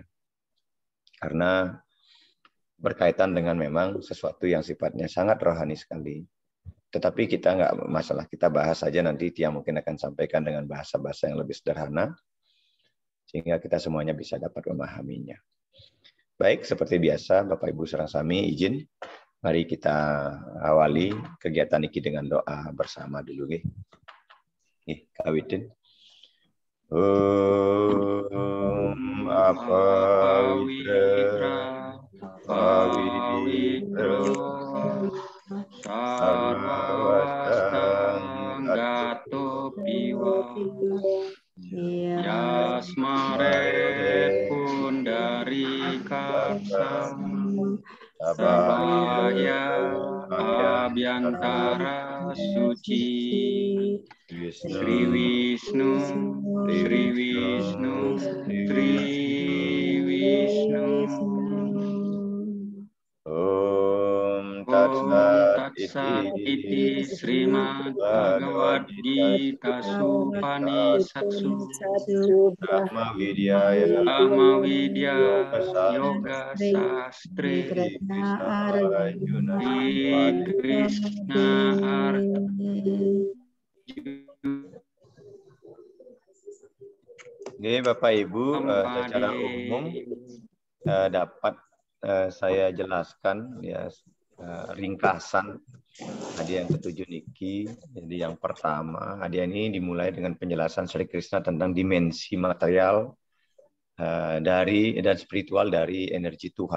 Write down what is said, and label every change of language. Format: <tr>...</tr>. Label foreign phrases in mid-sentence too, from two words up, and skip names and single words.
<id>Karena berkaitan dengan memang sesuatu yang sifatnya sangat rohani sekali. Tetapi kita nggak masalah, kita bahas saja nanti Tia mungkin akan sampaikan dengan bahasa-bahasa yang lebih sederhana, sehingga kita semuanya bisa dapat memahaminya. Baik, seperti biasa Bapak Ibu</id> <ban>sareng sami</ban> <id>izin, mari kita awali kegiatan ini dengan doa bersama dulu. Kawidin.</id> <sa>Apawitra pawitra sarwastang gato piwa yasmare pundari karsam sabaya abhyantara suci Sri Wisnu, Sri Wisnu, Sri Wisnu. Om Tatsat iti Srimad Bhagavad Gita Supanisatsu Brahma Vidyaya Yoga Sastri Krishna Arjuna.</sa> <id>Oke, Bapak Ibu, secara umum dapat saya jelaskan ya ringkasan hadiah yang ke-7 niki. Jadi yang pertama, hadiah ini dimulai dengan penjelasan Sri Krishna tentang dimensi material dan spiritual dari energi Tuhan.</id>